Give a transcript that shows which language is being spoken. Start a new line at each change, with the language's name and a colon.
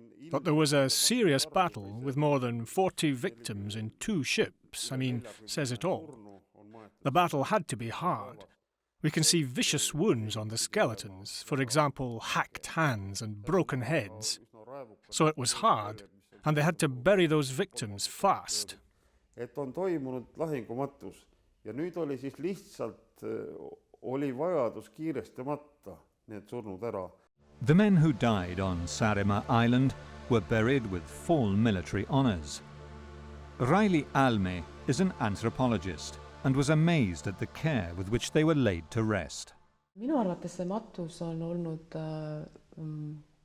English: But there was a serious battle with more than 40 victims in 2 ships. Says it all. The battle had to be hard. We can see vicious wounds on the skeletons, for example, hacked hands and broken heads. So it was hard, and they had to bury those victims fast.
Estonian: Et on toimunud lahingumatus ja nüüd oli siis lihtsalt oli vajadus kiiresti matta need surnud ära.
English: The men who died on Saaremaa Island were buried with full military honours. Riley Alme is an anthropologist and was amazed at the care with which they were laid to rest.
Estonian: Minu arvates see matus on olnud